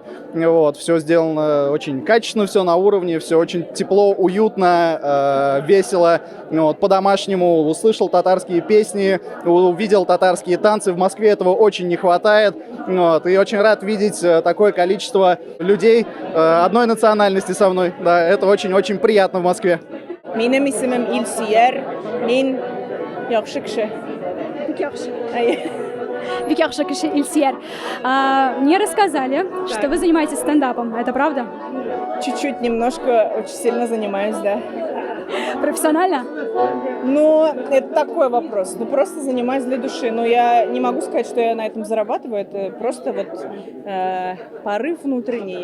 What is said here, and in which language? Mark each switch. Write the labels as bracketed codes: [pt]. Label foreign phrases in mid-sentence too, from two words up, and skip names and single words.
[ru] Вот, все сделано очень качественно, все на уровне, все очень тепло, уютно, весело. Вот, по-домашнему услышал татарские песни, увидел татарские танцы. В Москве этого очень не хватает. Вот, и очень рад видеть такое количество людей одной национальности со мной. Да, это очень-очень приятно в Москве. [tt] Минем исемем Илсияр, мин яхшы кеше. Викяхша Ильсьер. [ru] Мне рассказали, что вы занимаетесь стендапом. Это правда? Чуть-чуть, немножко, очень сильно занимаюсь, да. Профессионально? Но это такой вопрос. Просто занимаюсь для души. Но я не могу сказать, что я на этом зарабатываю. Это просто порыв внутренний.